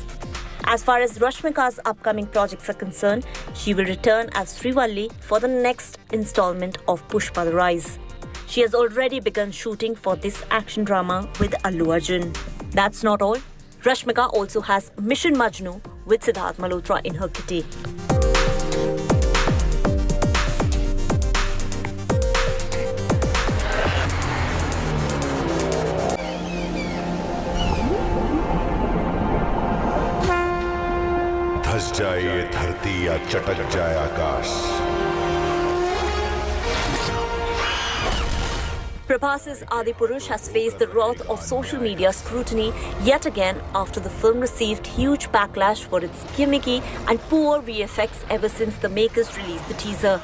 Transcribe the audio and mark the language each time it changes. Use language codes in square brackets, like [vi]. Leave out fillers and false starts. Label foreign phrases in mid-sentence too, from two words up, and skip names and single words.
[en] As far as Rashmika's upcoming projects are concerned, she will return as Srivalli for the next installment of Pushpa the Rise. She has already begun shooting for this action drama with Allu Arjun. That's not all. Rashmika also has Mission Majnu with Siddharth Malhotra in her kitty. [hi] धस जाए ये धरती या चटक जाए आकाश. [en] Prabhas's Adipurush has faced the wrath of social media scrutiny yet again after the film received huge backlash for its gimmicky and poor VFX ever since the makers released the teaser.